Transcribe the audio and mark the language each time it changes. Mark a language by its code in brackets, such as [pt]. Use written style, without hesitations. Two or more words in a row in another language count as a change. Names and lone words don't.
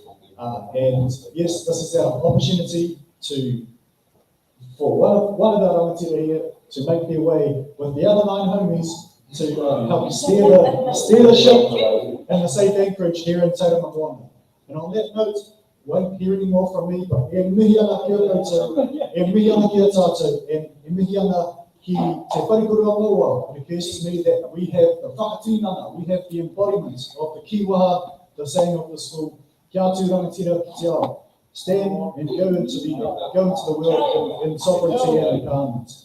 [en] And yes, this is our opportunity for one of our rangatira here to make their way with the other 9 homies to help steer the ship and the safe anchorage here in Tauranga Moana. And on that note, won't hear any more from me, but [mi] e mihi ana ki a koutou, e mihi ana ki a tātou, [en] and [mi] e mihi ana ki te wharekura mauao. [en] It occurs to me that we have the whakatinanga, we have the embodiment of the kiwaha, the saying of the school, [mi] kia atu rangatira ki te ao. [en] Stand and go into the world in sovereignty and empowerment.